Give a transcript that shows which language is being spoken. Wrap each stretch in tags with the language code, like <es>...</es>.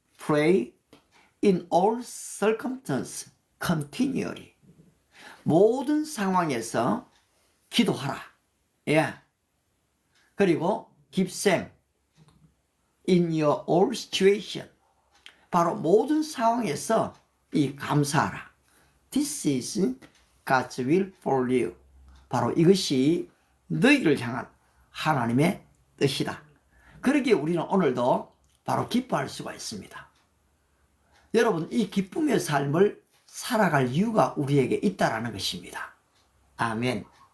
<en>Pray in all circumstances continually.</en> <ko>모든 상황에서 기도하라. 예. 그리고</ko> <en>give thanks in your all situation.</en> <ko>바로 모든 상황에서 이 감사하라.</ko> <en>This is God's will for you.</en> <ko>바로 이것이 너희를 향한 하나님의 뜻이다. 그러기에 우리는 오늘도 바로 기뻐할 수가 있습니다. 여러분, 이 기쁨의 삶을 살아갈 이유가 우리에게 있다라는 것입니다. 아멘.</ko>